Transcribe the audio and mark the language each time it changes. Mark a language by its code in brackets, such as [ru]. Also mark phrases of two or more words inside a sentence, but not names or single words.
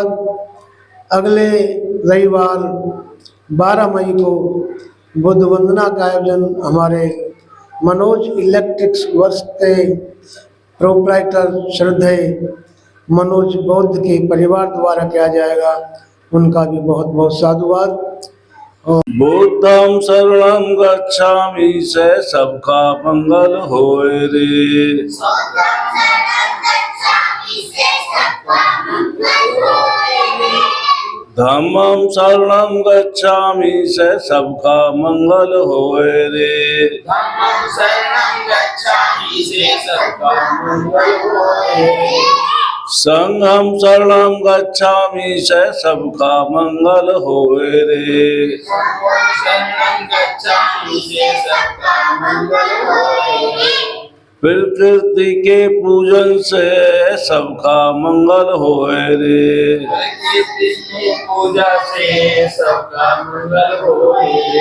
[hi] अगले रविवार 12 मई को बुद्ध वंदना का आयोजन हमारे मनोज इलेक्ट्रिक्स वर्क्स के प्रोप्राइटर श्रद्धेय मनोज बौद्ध के परिवार द्वारा किया जाएगा। उनका भी बहुत बहुत साधुवाद। [pi] बुद्धं शरणं गच्छामि [hi] से सबका मंगल होए रे। [pi] धम्मं शरणं गच्छामि [hi] से सबका मंगल होए रे। [pi] संघं शरणं गच्छामि [hi] से सबका मंगल होए रे। प्रकृति के पूजन से सबका मंगल होए रे। पूजा से सबका मंगल होए रे।